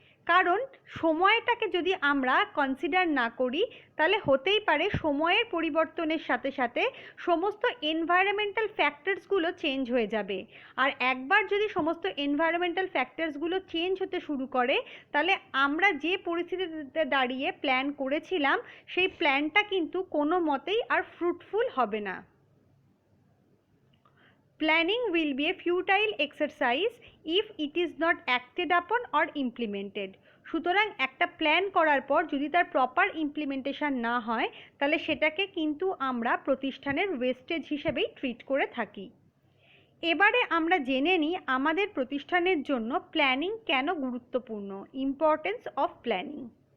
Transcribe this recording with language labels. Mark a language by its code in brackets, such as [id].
[bn] কারণ সময়টাকে যদি আমরা কনসিডার না করি তাহলে হতেই পারে সময়ের পরিবর্তনের সাথে সাথে সমস্ত এনভায়রনমেন্টাল ফ্যাক্টরসগুলো চেঞ্জ হয়ে যাবে। আর একবার যদি সমস্ত এনভায়রনমেন্টাল ফ্যাক্টরসগুলো চেঞ্জ হতে শুরু করে তাহলে আমরা যে পরিস্থিতিতে দাঁড়িয়ে প্ল্যান করেছিলাম সেই প্ল্যানটা কিন্তু কোনো মতেই আর ফ্রুটফুল হবে না। [en] Planning will be a futile exercise if it is not acted upon or implemented. [bn] সুতরাং একটা প্ল্যান করার পর যদি তার প্রপার ইমপ্লিমেন্টেশন না হয় তাহলে সেটাকে কিন্তু আমরা প্রতিষ্ঠানের ওয়েস্টেজ হিসেবেই ট্রিট করে থাকি। এবারে আমরা জেনে নিই আমাদের প্রতিষ্ঠানের জন্য প্ল্যানিং কেন গুরুত্বপূর্ণ, ইম্পর্টেন্স অফ প্ল্যানিং।